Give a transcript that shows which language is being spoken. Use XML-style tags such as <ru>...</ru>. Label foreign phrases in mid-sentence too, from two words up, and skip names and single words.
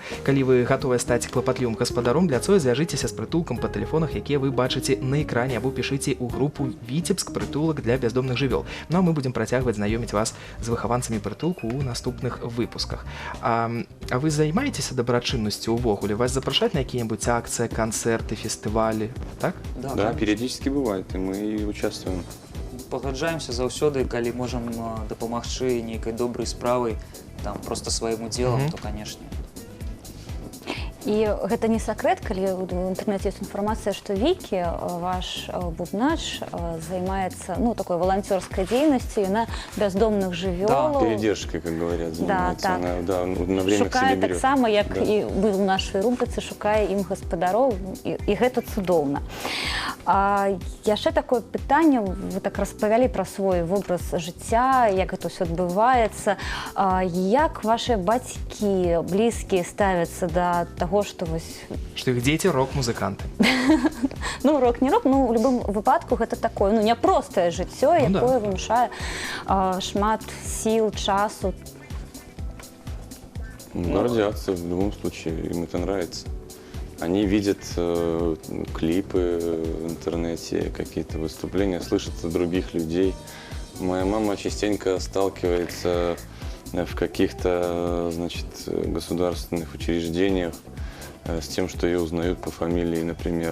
<be>Калі вы гатовыя стаць клапатлівым гаспадаром для Цоя, звяжыцеся з прытулкам па тэлефонах, якія вы бачыце на экране, або пішыце ў групу Віцебск прытулак для бяздомных жывёл. Ну а мы будзем працягваць знаёміць вас з выхаванцамі прытулку ў наступных выпусках. А вы займаецеся дабрачыннасцю ўвогуле? Вас запрашаць на якія-небудзь акцыі, канцэрты, фестывалі, так?</be> <ru>Да, периодически бывает, и мы участвуем.</ru> <be>Пагаджаемся заўсёды, калі можам дапамагчы нейкай добрай справай, там просто сваім удзелам, то, канешне. І гэта не сакрэт, калі ў інтэрнэце ёсць інфармацыя, што Вікі, ваш бубнач, займаецца такой валанцёрскай дзейнасцю, яна бяздомных жывёлаў.</be> <ru>Передержкой, как говорят, занимается.</ru> <be>Так.</be> <ru>Она, на время к</ru> <be>Шукае</be> <ru>себе берет.</ru> <be>таксама, як і вы ў нашай рубрыцы, шукае ім гаспадароў, і гэта цудоўна. Яшчэ такое пытанне, вы так распавялі пра свой вобраз жыцця, як гэта ўсё адбываецца. Як ваши бацькі, блізкія ставяцца да таго, што іх дзеці рок-музыканты. Рок не рок, у любым выпадку гэта такое, няпростае жыццё, якое вымушае шмат сіл, часу.</be> <ru>Гордятся в любом случае, им это нравится. Они видят клипы в интернете, какие-то выступления, слышат от других людей. Моя мама частенько сталкивается в каких-то, государственных учреждениях с тем, что ее узнают по фамилии, например.</ru>